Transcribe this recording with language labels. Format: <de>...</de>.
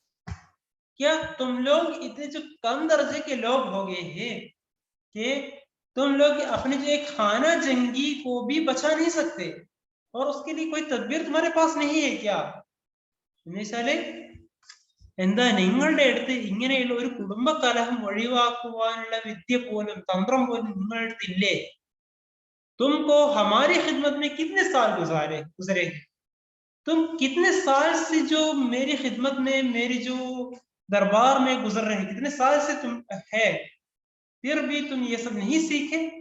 <hi>क्या तुम लोग इतने जो कम दर्जे के लोग हो गए हैं कि तुम लोग अपने जो एक खाना जंगी को भी बचा नहीं सकते और उसके लिए कोई तदबीर तुम्हारे पास नहीं है क्या?</hi> <ml>എന്നുവെച്ചാല് എന്താ നിങ്ങളുടെ അടുത്ത് ഇങ്ങനെയുള്ള ഒരു കുടുംബ കലഹം ഒഴിവാക്കുവാനുള്ള വിദ്യ പോലും തന്ത്രം പോലും നിങ്ങളുടെ അടുത്ത് ഇല്ലേ?</ml> <hi>तुमको हमारी खिदमत में कितने साल गुजरे, तुम कितने साल से जो मेरी खिदमत में, मेरी जो दरबार में गुजर रहे हैं, कितने साल से तुम है, फिर भी तुम ये सब नहीं सीखे?</hi>